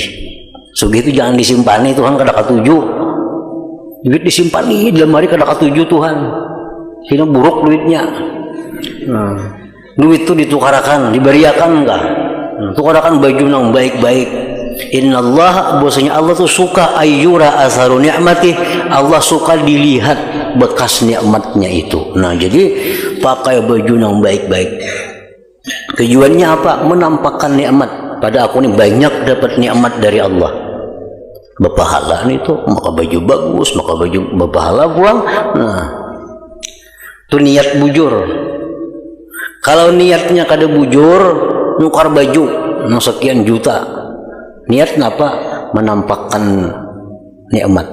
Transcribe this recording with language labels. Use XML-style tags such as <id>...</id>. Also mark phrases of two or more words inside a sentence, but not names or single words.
<bjn>Sugih itu jangan disimpani, Tuhan kada katuju. Duit disimpani dalam hari kada katuju Tuhan. Sina buruk duitnya. Nah, duit itu ditukarakan, diberiakan enggak? Tukarakan baju nang baik-baik.</bjn> <id>Innallah, bahwasanya Allah tuh suka</id> <ar>أيرى أثر نعمة,</ar> <id>Allah suka dilihat bekas nikmatnya itu. Nah, jadi pakai baju yang baik-baik. Tujuannya apa? Menampakkan nikmat. Pada aku ini banyak dapat nikmat dari Allah.</id> <bjn>Berpahala itu, maka baju bagus, maka baju berpahala pulang. Nah, itu niat bujur. Kalau niatnya kada bujur, nukar baju nang sekian juta.</bjn> <id>Niat kenapa? Menampakkan nikmat.</id>